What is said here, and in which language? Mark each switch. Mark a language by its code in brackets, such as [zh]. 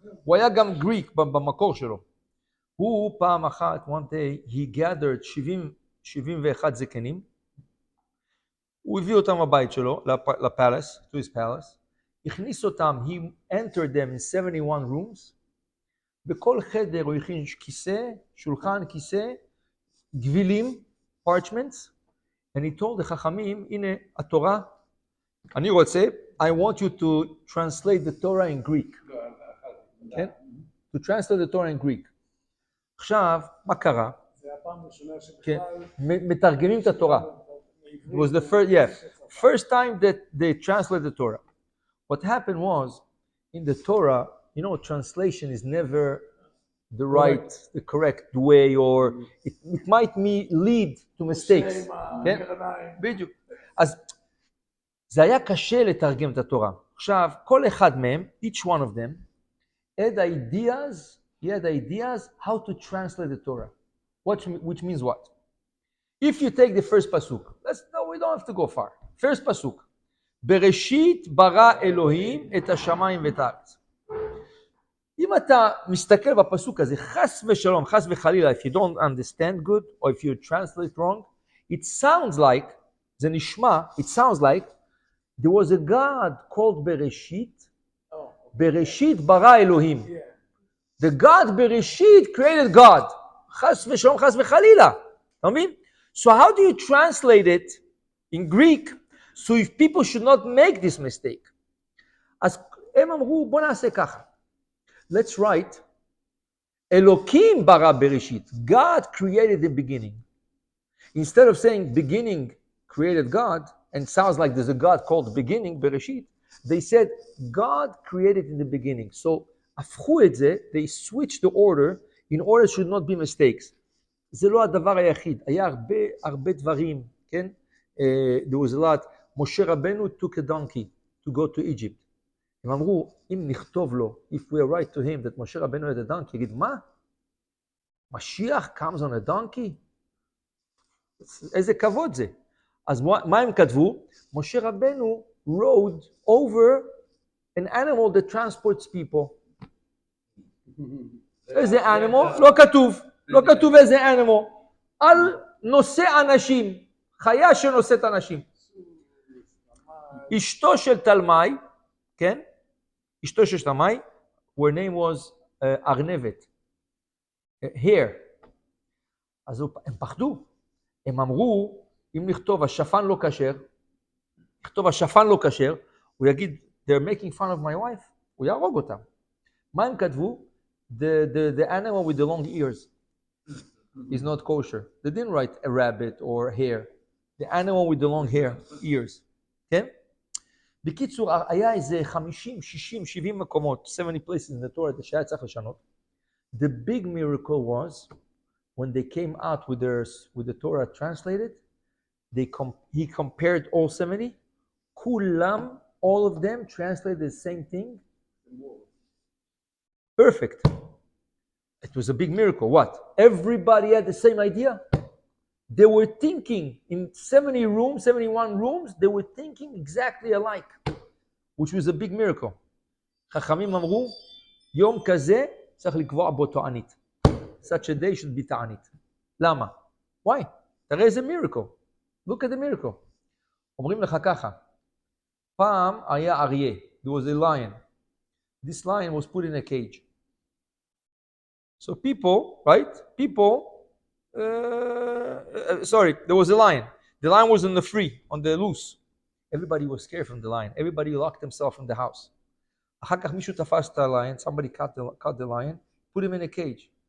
[he] הוא היה גם גריק במקור שלו. הוא פעם אחת, [en] one day, he gathered 71 [he] זקנים, הוא הביא אותם לבית שלו, לפלס, [en] to his palace, [he] הכניס אותם, [en] he entered them in 71 rooms, [he] בכל חדר הוא הכין כיסא, שולחן, כיסא, גבילים, [en] parchments, and he told the [he] חכמים, הנה התורה, אני רוצה, [en] I want you to translate the Torah in Greek. [he] כן? [en] To translate the Torah in Greek. [he] עכשיו, מה קרה? זה הפעם הראשונה כן, שבכלל... מתרגמים את התורה. [en] It was the first time that they translated the Torah. What happened was, in the Torah, you know, translation is never the right, the correct way, or it might lead to mistakes. [he] כן? בדיוק. אז זה היה קשה לתרגם את התורה. עכשיו, כל אחד מהם, [en] each one of them, had ideas how to translate the Torah. Which means what? If you take the first pasuk, we don't have to go far. [he] First pasuk, בראשית ברא אלוהים את השמיים ואת הארץ. אם אתה מסתכל בפסוק הזה, חס ושלום, חס וחלילה, [en] if you don't understand good, or if you translate wrong, it sounds like, [he] זה נשמע, [en] it sounds like, there was a God called בראשית, [he] בראשית ברא אלוהים. [en] The God בראשית created God. [he] חס ושלום, חס וחלילה. אתה מבין? [en] So how do you translate it in Greek, so if people should not make this mistake? [he] אז הם אמרו, בוא נעשה ככה. [en] Let's write, [he] אלוקים ברא בראשית. [en] God created the beginning. Instead of saying beginning created God, and sounds like there's a God called beginning, bereshit, they said God created in the beginning. So, [he] הפכו את זה, [en] they switched the order, in order should not be mistakes. [he] זה לא הדבר היחיד, היה הרבה דברים, כן? [en] There was a lot. משה רבנו took a donkey to go to Egypt. [he] הם אמרו, אם נכתוב לו, [en] if we write to him that משה רבנו had a donkey, [he] יגיד, מה? [en] משיח comes on a donkey? [he] איזה כבוד זה? אז מה הם כתבו? [en] משה רבנו rode over an animal that transports people. [he] איזה animal? לא כתוב איזה animal. על נושא אנשים, חיה שנושאת אנשים. אשתו של תלמי, כן? אשתו של תלמי, [en] her name was [he] ארנבת. Here. אז הם פחדו. הם אמרו, אם נכתוב השפן לא כשר, נכתוב השפן לא כשר, הוא יגיד, [en] they're making fun of my wife, [he] הוא יהרוג אותם. מה הם כתבו? [en] The animal with the long ears is not kosher. They didn't write a rabbit or hare. The animal with the long ears. [he] כן? בקיצור, היה איזה 50, 60, 70 מקומות, [en] 70 places in the Torah, [he] שהיה צריך לשנות. [en] The big miracle was, when they came out with the Torah translated, he compared all 70. Kulam, all of them translated the same thing. Perfect. It was a big miracle. What? Everybody had the same idea. They were thinking in 70 rooms, 71 rooms, they were thinking exactly alike, which was a big miracle. [he] חכמים אמרו, יום כזה צריך לקבוע בו תענית. [en] Such a day should be תענית. [he] למה? [en] Why? [he] תראה איזה miracle. [en] Look at the miracle. [he] אומרים לך ככה, פעם היה אריה. [en] There was a lion. This lion was put in a cage. So people, right? There was a lion. The lion was on the loose. Everybody was scared from the lion. Everybody locked themselves in the house. [he] אחר כך מישהו תפס את הליון, [en] somebody caught the lion, put him in a cage.